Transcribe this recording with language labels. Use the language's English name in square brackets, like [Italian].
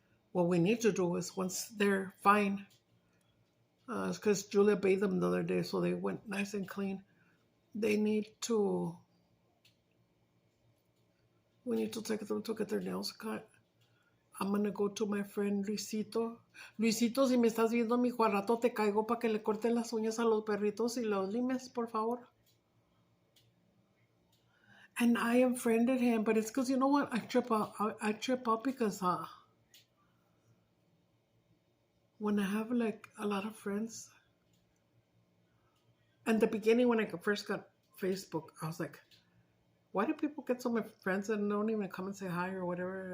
[English] What we need to do is, once they're fine, because Julia bathed them the other day, so they went nice and clean. We need to take them to get their nails cut. I'm going to go to my friend Luisito. [Spanish] Luisito, si me estás viendo, mijo, al rato te caigo para que le corte las uñas a los perritos y los limes, por favor. [English] And I unfriended him, but it's because, you know what? I trip out because, when I have like a lot of friends, in the beginning when I first got Facebook, I was like, why do people get so many friends and don't even come and say hi or whatever?